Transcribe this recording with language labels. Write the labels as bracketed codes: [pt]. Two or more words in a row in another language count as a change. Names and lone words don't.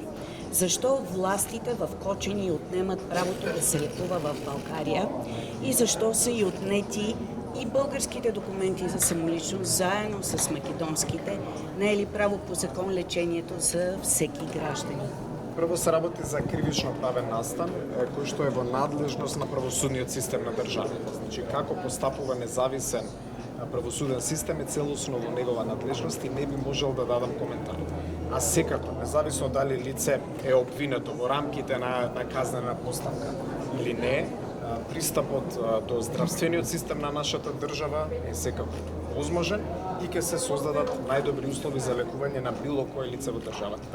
[bg] Защо властите в Кочани отнемат правото да се лекува в България и защо са и отнети и българските документи за самоличност заедно с македонските? Не е ли право по закон лечението за всеки гражданин? [mk] Прво се работи за кривично правен настан, кој што е во надлежност на правосудниот систем на државата. Значи, како постапува независен правосуден систем е целосно во негова надлежност и не би можел да дадам коментар. А секако, независно дали лице е обвинето во рамките на казнена постапка или не, пристапот до здравствениот систем на нашата држава е секако возможен и ќе се создадат најдобри услови за лекување на било кое лице во државата.